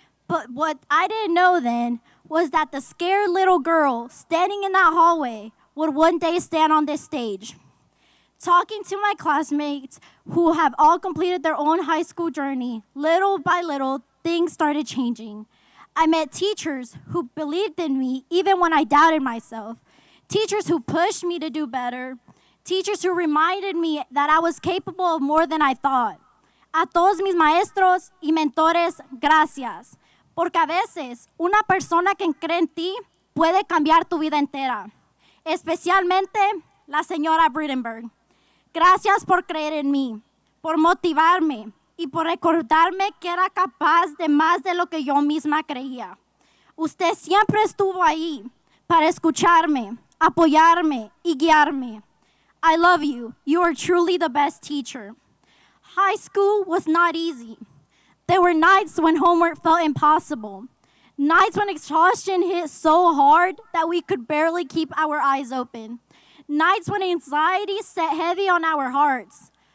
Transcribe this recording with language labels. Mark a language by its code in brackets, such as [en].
[en] But what I didn't know then was that the scared little girl standing in that hallway would one day stand on this stage, talking to my classmates who have all completed their own high school journey. Little by little, things started changing. I met teachers who believed in me even when I doubted myself. Teachers who pushed me to do better. Teachers who reminded me that I was capable of more than I thought. [es] A todos mis maestros y mentores, gracias. Porque a veces una persona que cree en ti puede cambiar tu vida entera. Especialmente la señora Bridenberg. Gracias por creer en mí, por motivarme y por recordarme que era capaz de más de lo que yo misma creía. Usted siempre estuvo ahí para escucharme, apoyarme y guiarme. [en] I love you. You are truly the best teacher. High school was not easy. There were nights when homework felt impossible. Nights when exhaustion hit so hard that we could barely keep our eyes open. Nights when anxiety sat heavy on our hearts.